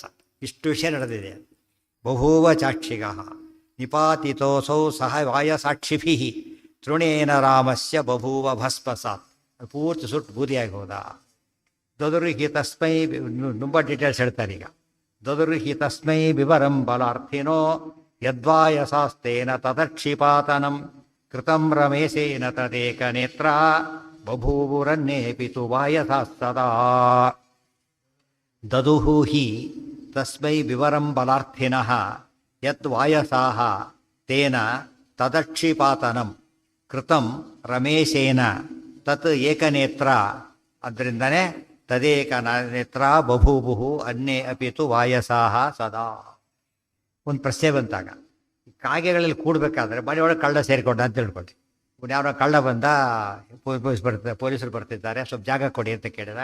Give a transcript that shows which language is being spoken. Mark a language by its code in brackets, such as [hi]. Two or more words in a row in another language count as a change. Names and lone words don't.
[kn] ಇಷ್ಟು ವಿಷಯ ನಡೆದಿದೆ. [sa] ಬಹೂವ ಚಾಕ್ಷಿಗ ನಿಪಾತಿತೋಸೌ ಸಹ ವಾಯಸಾಕ್ಷಿಭಿ ತೃಣೇನ ರಾಮಸ್ಯ ಬಭೂವ ಭಸ್ಮಸಾತ್. [kn] ಪೂರ್ತಿ ಸುಟ್ಟು ಬೂದಿಯಾಗಿ ಹೋದ. [sa] ದದುರ್ಹಿ ತಸ್ಮೈ, [kn] ತುಂಬ ಡೀಟೇಲ್ಸ್ ಹೇಳ್ತಾರೆ ಈಗ. [sa] ದದುರ್ಹಿ ತಸ್ಮೈ ವಿವರಂ ಬಲಾರ್ಥಿನೋ ಯದ್ವಾಯಸಾಸ್ತೇನ ತದಕ್ಷಿಪಾತನಂ ಕೃತಂ ರಮೇಶೇನ ತದೇಕ ನೇತ್ರ ಬಭೂವುರನ್ನೇಪಿ ತು ವಾಯಸಾಸ್ತದಾ. ದದುಹು ಹಿ ತಸ್ಮೈ ವಿವರಂ ಬಲಾರ್ಥಿನಃ ಯದ್ವಾಯಸಾಃ ತೇನ ತದಕ್ಷಿಪಾತನಂ ಕೃತಂ ರಮೇಶೇನ ತತ್ ಏಕನೇತ್ರ. ಅದರಿಂದನೇ ತದೇಕ ನೇತ್ರ ಬಭೂವು ಅನ್ಯೇ ಅಪಿತು ವಾಯಸಾಹ ಸದಾ. [kn] ಒಂದು ಪ್ರಶ್ನೆ ಬಂತಾಗ, ಕಾಗೆಗಳಲ್ಲಿ ಕೂಡಬೇಕಾದ್ರೆ ಮನೆಯೊಳಗೆ ಕಳ್ಳ ಸೇರಿಕೊಂಡ ಅಂತ ತಿಳ್ಕೊಳ್ತೀವಿ. ಯಾರೋ ಕಳ್ಳ ಬಂದ, ಪೊಲೀಸರು ಬರ್ತಿದ್ದಾರೆ, ಸ್ವಲ್ಪ ಜಾಗ ಕೊಡಿ ಅಂತ ಕೇಳಿದ.